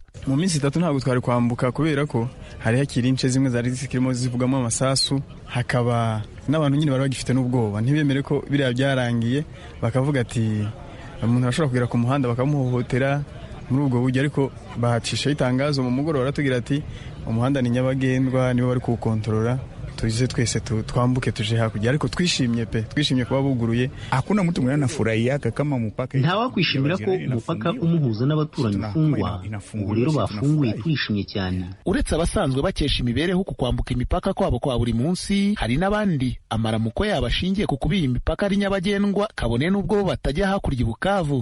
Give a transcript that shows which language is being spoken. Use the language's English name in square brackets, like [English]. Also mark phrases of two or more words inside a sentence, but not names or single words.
[Kinyarwanda] Mu minsi 3 ntabwo twari kwambuka kubera ko hari hakiri ince zimwe zari zikirimo zivugamo amasasu, hakaba n'abantu nyine bari bagifite n'ubwoba, ntibemere ko biriya byarangiye, bakavuga ati umuntu arashobora kugera ku muhanda bakamuhohotera muri ubwo buryo. Ariko bahacisha itangazo mu mugoroba baratugira ati umuhanda ni nyabagendwa, nibo bari kuwukontorora, tuzize twese twambuke tuje hakurya. Ariko twishimye kuba buguruye. [Swahili] Hakuna mtu mwenye anafurahia kama mpaka. [Kinyarwanda] Ntawa kwishimira ko umupaka umuhuza n'abaturanyi ufungwa. Ubu rero bafunguye twishimye cyane. Uretse abasanzwe bakesha imibereho ku kwambuka imipaka kwabo kwa buri munsi, hari n'abandi amaramuko yabashingiye ku kubiha imipaka ari nyabagendwa kabone n'ubwo batajya hakurya Bukavu.